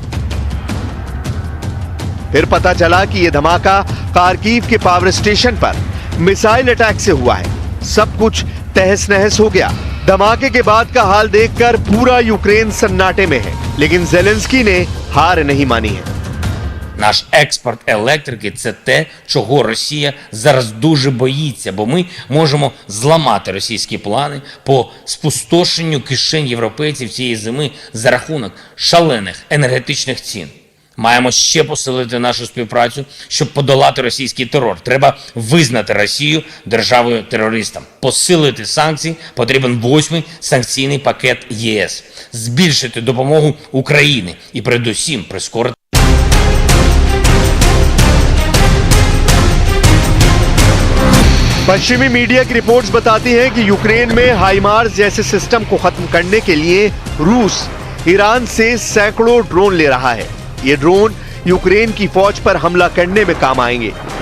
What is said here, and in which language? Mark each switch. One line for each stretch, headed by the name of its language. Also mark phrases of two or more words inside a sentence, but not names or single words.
Hindi: फिर पता चला कि यह धमाका खार्किव के
English: power station
Hindi: पर
English: missile attack
Hindi: से हुआ है। सब कुछ तहस नहस हो गया। धमाके के बाद का हाल देखकर पूरा यूक्रेन सन्नाटे में है, लेकिन ज़ेलेंस्की ने हार नहीं मानी है।
Ukrainian: Наш експорт електрики – це те, чого Росія зараз дуже боїться, бо ми можемо зламати російські плани по спустошенню кишень європейців цієї зими за рахунок шалених енергетичних цін. Маємо ще посилити нашу співпрацю, щоб подолати російський терор. Треба визнати Росію державою-терористом. Посилити санкції, потрібен 8-й санкційний пакет ЄС. Збільшити допомогу Україні і передусім прискорити
Hindi: पश्चिमी मीडिया की रिपोर्ट्स बताती हैं कि यूक्रेन में हाइमार्स जैसे सिस्टम को खत्म करने के लिए रूस ईरान से सैकड़ों ड्रोन ले रहा है। ये ड्रोन यूक्रेन की फौज पर हमला करने में काम आएंगे।